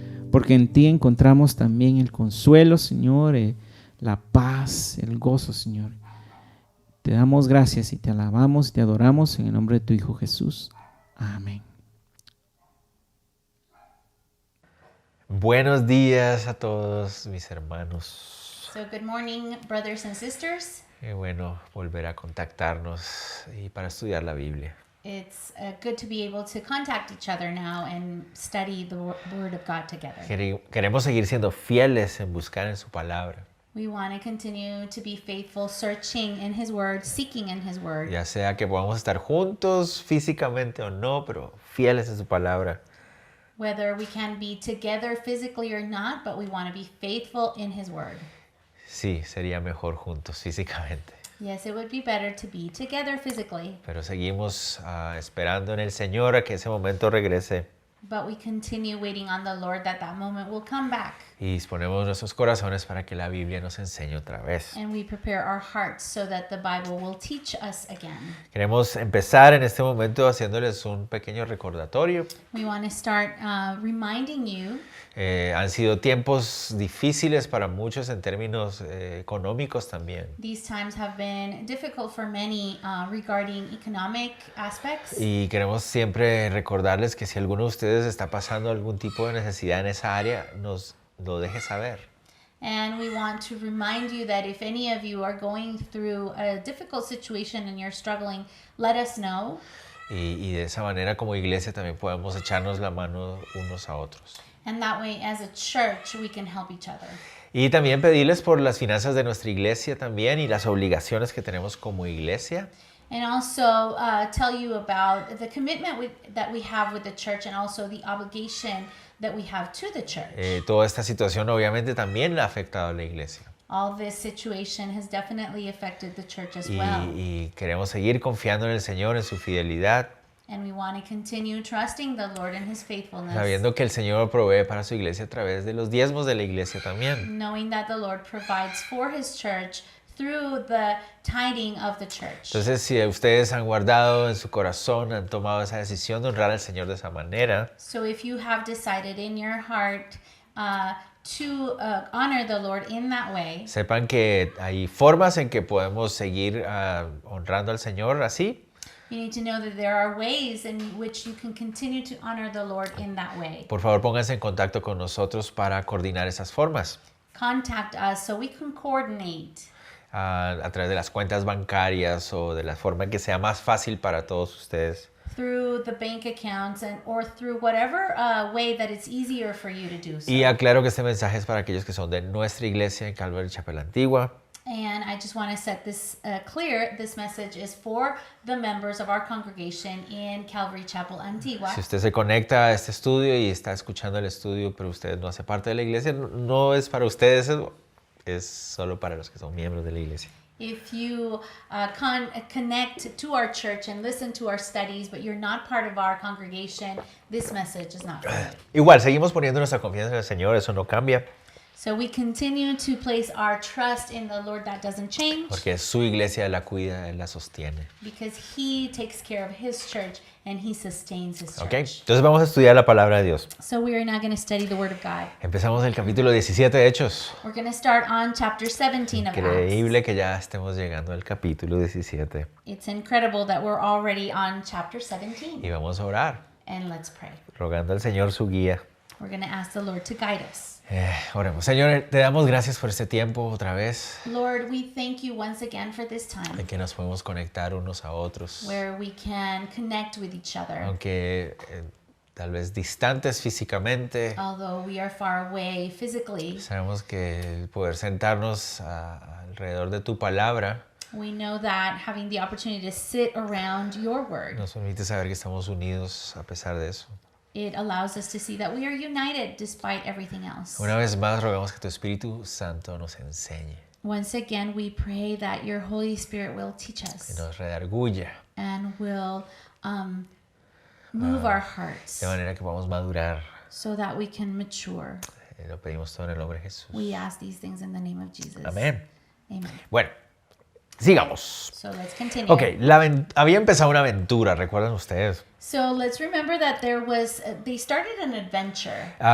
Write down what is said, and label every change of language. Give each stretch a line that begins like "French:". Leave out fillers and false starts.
Spanish: Porque en ti encontramos también el consuelo, Señor, la paz, el gozo, Señor. Te damos gracias y te alabamos y te adoramos en el nombre de tu Hijo Jesús. Amén. Buenos días a todos mis hermanos.
English: So good morning, brothers and sisters.
Spanish: Qué bueno volver a contactarnos y para estudiar la Biblia.
English: It's good to be able to contact each other now and study the Word of God together.
Spanish: Queremos seguir siendo fieles en buscar en su palabra,
English: We want to continue to be faithful, searching in His Word, seeking in His Word.
Spanish: ya sea que podamos estar juntos físicamente o no, pero fieles en su palabra.
English: Whether we can be together physically or not, but we want to be faithful in His Word.
Spanish: Sí, sería mejor juntos físicamente,
English: Yes, it would be better to be together physically,
Spanish: pero seguimos esperando en el Señor a que ese momento regrese
English: but we continue waiting on the Lord that moment will come back.
Spanish: y disponemos nuestros corazones para que la Biblia nos enseñe otra vez.
English: And we prepare our hearts so that the Bible will teach us again.
Spanish: Queremos empezar en este momento haciéndoles un pequeño recordatorio.
English: We want to start reminding you.
Spanish: Han sido tiempos difíciles para muchos en términos económicos también.
English: These times have been difficult for many regarding economic aspects.
Spanish: Y queremos siempre recordarles que si alguno de ustedes está pasando algún tipo de necesidad en esa área, nos lo deje saber.
English: And we want to remind you that if any of you are going through a difficult situation and you're struggling, let us know.
Spanish: Y de esa manera como iglesia también podemos echarnos la mano unos a otros.
English: And that way, as a church, we can help each other.
Spanish: Y también pedirles por las finanzas de nuestra iglesia también y las obligaciones que tenemos como iglesia.
English: And also tell you about the commitment that we have with the church and also the obligation that we have to the church.
Spanish: Toda esta situación obviamente también la ha afectado a la iglesia.
English: All this situation has definitely affected the church as well.
Spanish: Y queremos seguir confiando en el Señor, en su fidelidad,
English: And we want to continue trusting the Lord and His faithfulness,
Spanish: sabiendo que el Señor provee para su iglesia a través de los diezmos de la iglesia también.
English: knowing that the Lord provides for His church through the tithing of the church.
Spanish: Entonces, si ustedes han guardado en su corazón, han tomado esa decisión de honrar al Señor de esa manera,
English: So if you have decided in your heart to honor the Lord in that way,
Spanish: sepan que hay formas en que podemos seguir honrando al Señor así.
English: you need to know that there are ways in which you can continue to honor the Lord in that way.
Spanish: Por favor, pónganse en contacto con nosotros para coordinar esas formas.
English: Contact us so we can coordinate
Spanish: A través de las cuentas bancarias o de la forma que sea más fácil para todos ustedes.
English: through the bank accounts or through whatever way that it's easier for you to do so.
Spanish: Y aclaro que este mensaje es para aquellos que son de nuestra iglesia en Calvary Chapel Antigua.
English: And I just want to set this clear. This message is for the members of our congregation in Calvary Chapel, Antigua.
Spanish: Si usted se conecta a este estudio y está escuchando el estudio, pero usted no hace parte de la iglesia, no es para ustedes, es solo para los que son miembros de la iglesia.
English: If you connect to our church and listen to our studies, but you're not part of our congregation, this message is not for you.
Spanish: Igual, seguimos poniendo nuestra confianza en el Señor, eso no cambia,
English: So we continue to place our trust in the Lord. That doesn't change
Spanish: porque su iglesia la cuida, Él la sostiene.
English: because He takes care of His church and He sustains His
Spanish: ¿Ok?
English: church.
Spanish: Entonces vamos a estudiar la palabra de Dios.
English: So we are now going to study the Word of God.
Spanish: Empezamos el capítulo 17 de Hechos.
English: We're going to start on chapter 17 of Acts.
Spanish: Increíble que ya estemos llegando al capítulo 17.
English: It's incredible that we're already on chapter 17.
Spanish: Y vamos a orar,
English: And let's pray.
Spanish: rogando al Señor su guía.
English: We're going to ask the Lord to guide us.
Spanish: Oremos. Señor, te damos gracias por este tiempo otra vez,
English: Lord, we thank you once again for this time
Spanish: en que nos podemos conectar unos a otros,
English: where we can connect with each other.
Spanish: aunque tal vez distantes físicamente.
English: Although we are far away physically,
Spanish: Sabemos que el poder sentarnos alrededor de tu palabra
English: we know that having the opportunity to sit around your word,
Spanish: nos permite saber que estamos unidos a pesar de eso.
English: it allows us to see that we are united despite everything else.
Spanish: Una vez más rogamos que tu Espíritu Santo nos enseñe
English: Once again, we pray that your Holy Spirit will teach
Spanish: y
English: us
Spanish: nos redarguya
English: and will move our hearts
Spanish: de manera que podamos madurar.
English: so that we can mature.
Spanish: Lo pedimos todo en el nombre de Jesús.
English: We ask these things in the name of Jesus.
Spanish: Amén.
English: Amen.
Spanish: Bueno, Sigamos.
English: So let's continue.
Spanish: Ok, había empezado una aventura, ¿recuerdan ustedes?
English: So let's remember that they started an adventure.